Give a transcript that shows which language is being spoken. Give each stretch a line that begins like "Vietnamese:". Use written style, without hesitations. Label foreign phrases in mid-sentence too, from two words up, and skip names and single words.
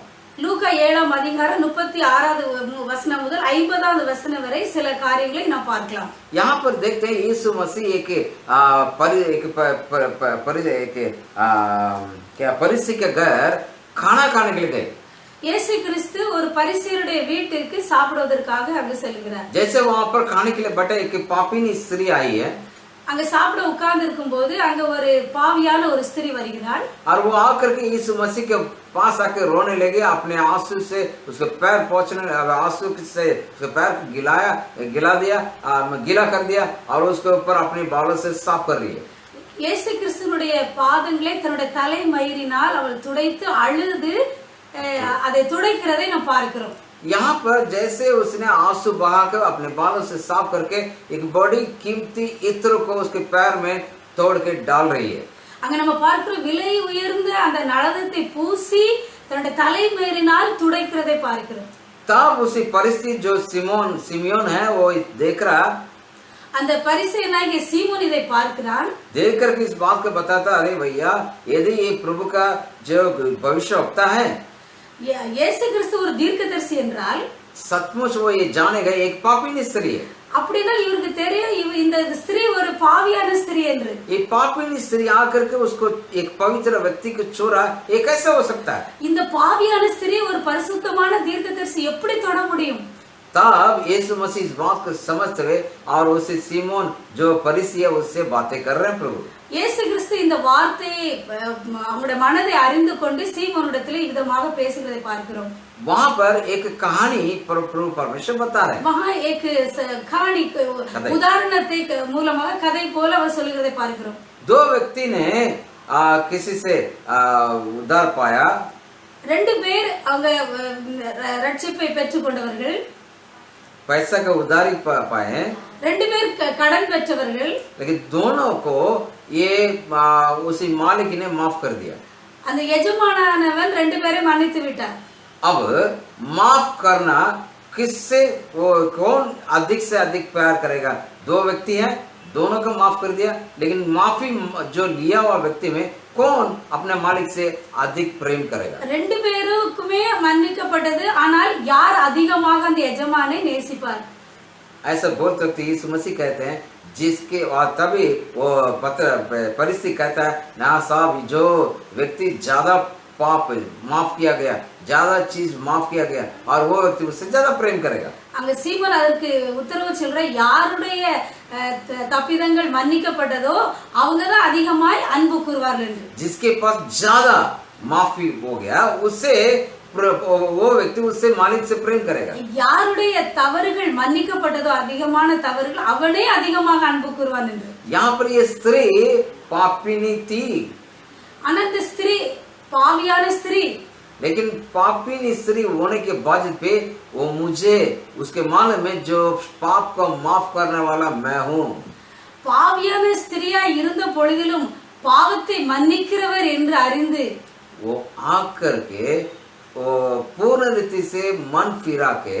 Tamil: லூக்கா 7ஆம் அதிகாரம் 36வது வசனம் முதல் 50வது வசனம் வரை சில காரியங்களை நாம் பார்க்கலாம்।
Hindi: यहाँ पर देखते हैं यीशु मसीह एक परिसी के घर खाना खाने के लिए गए।
Tamil: இயேசு கிறிஸ்து ஒரு பரிசேயருடைய வீட்டுக்கு சாப்பிடுவதற்காக அங்கு செல்கிறார்।
Hindi: जैसे वहां पर खाने के लिए बैठे एक पापीनी स्त्री आई है,
Tamil: அங்க சாப்பிட உட்கார்ந்து இருக்கும்போது அங்க ஒரு பாவியான ஒரு ஸ்திரீ வருகிறாள்।
Hindi: और वो आकर के यीशु मसीह के पास आके रोने लगी, अपने आंसू से उसके पैर पोंछने, आंसू से उसके पैर गीला कर दिया और उसके ऊपर अपने बालों से साफ कर रही है।
Tamil: இயேசு கிறிஸ்துவினுடைய பாதங்களை தன்னுடைய தலை மயிரினால் அவள் துடைத்து அழுது அதை துடைக்கிறதை நாம் பார்க்கிறோம்.
Hindi: यहाँ पर जैसे उसने आंसू बहाकर अपने बालों से साफ करके एक बड़ी कीमती इत्र को उसके पैर में तोड़ के डाल रही है.
Tamil: அங்க நம்ம பார்க்கிறோம் விலை உயர்ந்த அந்த நலதத்தை பூசி தன்னுடைய தலைமயிரினால் துடைக்கிறதை பார்க்கிறோம்.
Hindi: तब उसी परिस्थिति जो सिमियोन है वो देख रहा,
Tamil: அந்த பரிசேயனாகிய சீமோன் இதை பார்க்கிறான்.
Hindi: देख करके इस बात को बताता, अरे भैया यदि ये प्रभु का जो भविष्यवक्ता है,
Tamil: இயேசு கிறிஸ்து ஒரு தீர்க்கதரிசி என்றால்
Hindi: सचमुच वो ये जानेगा एक पापी स्त्री है.
Tamil: அப்படின்னா இவருக்கு தெரியும் இந்த ஸ்திரீ ஒரு பாவியான ஸ்திரீ என்று.
Hindi: ये पापी स्त्री आकर के उसको एक पवित्र व्यक्ति को छोड़ा, ये कैसे हो सकता है?
Tamil: இந்த பாவியான ஸ்திரீ ஒரு பரிசுத்தமான தீர்க்கதரிசி எப்படி தொட முடியும்?
Hindi: तब यीशु मसीह इस बात को समझते हुए और उसे सीमोन जो फरीसी है उससे बातें कर रहे हैं प्रभु.
Tamil: இயேசு கிறிஸ்து இந்த வார்த்தையை அவங்களுடைய மனதை அறிந்து கொண்டு சீமோனிடத்தில் விதமாக பேசுகிறதை பார்க்கிறோம்.
Hindi: वहाँ पर एक कहानी प्रभु परमेश्वर बता रहे हैं. वहाँ एक कहानी
Tamil: उदाहरणத்தை மூலமாக கதை போல அவர் சொல்லுகிறதை பார்க்கிறோம்.
Hindi: दो व्यक्ति ने किसी से उद्धार पाया.
Tamil: ரெண்டு பேர் அவங்க ரட்சிப்பை பெற்றுக்கொண்டவர்கள்,
Hindi: पैसा का उधारी पाए,
Tamil: ரெண்டு பேர் கடன் பெற்றவர்கள்.
Hindi: लेकिन दोनों को ये उसी मालिक ने माफ कर दिया.
Tamil: அந்த எஜமானவன் ரெண்டு பேரை மன்னித்து விட்டார்.
Hindi: अब माफ करना किससे, वो कौन अधिक से अधिक प्यार करेगा? दो व्यक्ति हैं, दोनों को माफ कर दिया, लेकिन माफी जो लिया हुआ व्यक्ति में कौन अपने मालिक से अधिक प्रेम करेगा?
Tamil: ரெண்டு பேருக்குமே மன்னிக்கப்பட்டது, ஆனால் யார் அதிகமாக அந்த எஜமானை நேசிப்பார்?
Hindi: ऐसा बोलते वक्त यीशु मसीह कहते हैं जिसके, और तभी वो परिस्थिति कहता है ना साहब, जो व्यक्ति ज्यादा पाप माफ किया गया, ज्यादा चीज माफ किया गया, और वो व्यक्ति उससे ज्यादा प्रेम करेगा.
Tamil: அங்க சீமோன் அதற்கு உத்தரவு சொல்ற, யாருடைய தப்பிதங்கள் மன்னிக்கப்பட்டதோ அவங்க தான் அதிகமாய் அன்பு கூறுவார்கள் என்று.
Hindi: जिसके पास ज्यादा माफी हो गया उससे वो व्यक्ति उससे मालिक से प्रेम करेगा.
Tamil: யாருடைய தவறுகள் மன்னிக்கப்பட்டதோ அதிகமான தவறுகள் அவனே அதிகமாக அன்பு கூறுவான் என்று.
Hindi: यहाँ पर ये स्त्री पापिनी थी,
Tamil: ஆனா இந்த ஸ்திரீ பாவியான ஸ்திரீ,
Hindi: लेकिन पापिनी स्त्री होने के बाद पे वो मुझे उसके मालूम में जो पाप को माफ करने वाला मैं हूँ.
Tamil: பாவியான ஸ்திரியா இருந்த பொழுதிலும் பாவத்தை மன்னிக்கிறவர் என்று அறிந்து
Hindi: वो आकर के वो पूर्ण रीति से मन फिरा के